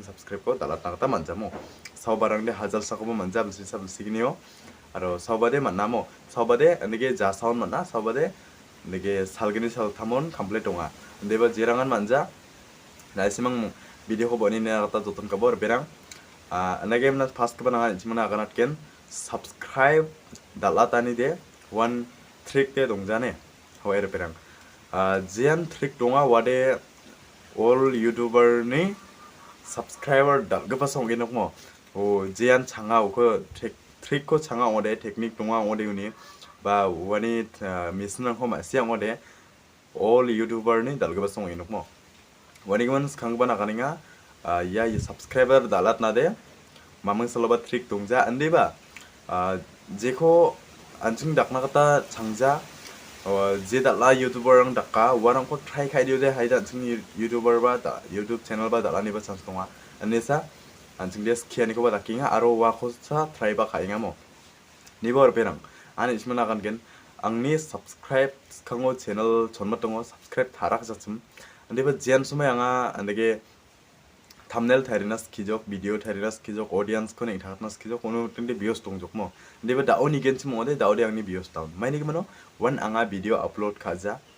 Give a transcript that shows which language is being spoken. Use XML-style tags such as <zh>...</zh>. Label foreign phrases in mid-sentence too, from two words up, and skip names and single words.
<grt>subscribe ko dalat nakata manjamo saubarangde hajar sakobo manja belsisa belsiginio aro saubade mannamo saubade andege ja sound manna saubade andege salgini sal tamon complete onga andeba jirangan manja naisimang video ko boni ne kata joton kabor berang andagimna fast ko bananga jimana aganatken subscribe dalatani de</grt> <en>one trick</en> <grt>de dongjane hawaii berang jian trick donga wade</grt> <en>all YouTuber</en> <grt>ni subscriber dalgapa songin mo o jian changa ko trick ko changa ode technique donga ode uni ba wani misna ko ma siang ode</grt> <en>all YouTuber</en> <grt>ni dalgapa songin mo wani gman khangba na kaninga ya subscriber dalat na de mamang saloba trick dongja andeba jeko anjing dakna kata changja je datla YouTuber ang dakka warang ko try kai dio de haida anjing YouTuber ba da YouTube channel ba dalani ba chance tonga anesa anjing de skiani ko ba dakinga aro wa ko sa try ba kainga mo nibor berang ani ismana kan gen angni subscribe kango channel jonma tongo subscribe tarak jachum andeba jian sumai anga andege thumbnail tharina skijok video tharina skijok audience ko nei thakna skijok ono tinde views tongjok mo deba daoni genchi mo de daudi angni</grt> <en>views down</en> <grt>maini gmano one anga</grt> <en>video upload</en> <grt>khaja</grt>